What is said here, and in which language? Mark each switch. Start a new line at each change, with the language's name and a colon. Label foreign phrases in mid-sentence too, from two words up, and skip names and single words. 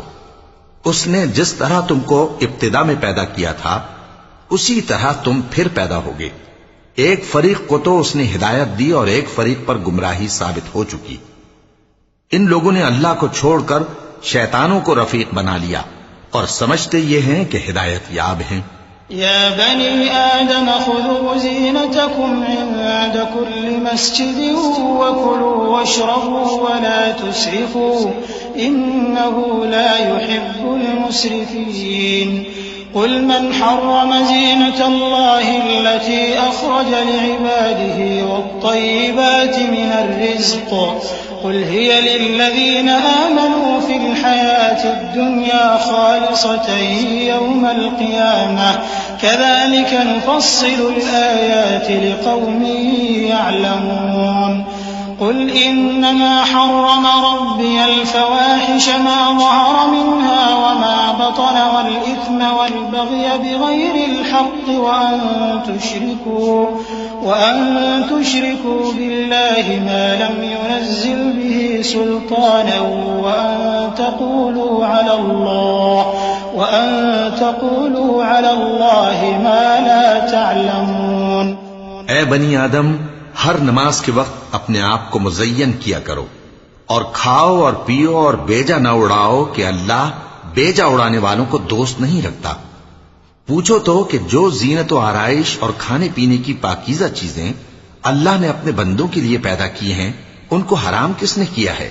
Urdu: اس نے جس طرح تم کو ابتدا میں پیدا کیا تھا اسی طرح تم پھر پیدا ہوگے. ایک فریق کو تو اس نے ہدایت دی اور ایک فریق پر گمراہی ثابت ہو چکی. ان لوگوں نے اللہ کو چھوڑکر شیطانوں کو رفیق بنا لیا اور سمجھتے یہ ہیں کہ ہدایت یاب ہیں.
Arabic: يا بني آدم خذوا زينتكم عند كل مسجد وكلوا واشربوا ولا تسرفوا إنه لا يحب المسرفين. قل من حرم زينة الله التي أخرج لعباده والطيبات من الرزق قل هي للذين آمنوا في الحياة الدنيا خالصة يوم القيامة كذلك نفصل الآيات لقوم يعلمون. قل إنما حرم ربي الفواحش ما ظهر منها وما بطن والإثم والبغي بغير الحق وأن تشركوا بالله ما لم ينزل به سلطانا وأن تقولوا على الله ما لا تعلمون.
Urdu: اے بنی آدم، ہر نماز کے وقت اپنے آپ کو مزین کیا کرو اور کھاؤ اور پیو اور بیجا نہ اڑاؤ کہ اللہ بیجا اڑانے والوں کو دوست نہیں رکھتا. پوچھو تو کہ جو زینت اور آرائش اور کھانے پینے کی پاکیزہ چیزیں اللہ نے اپنے بندوں کے لیے پیدا کی ہیں، ان کو حرام کس نے کیا ہے?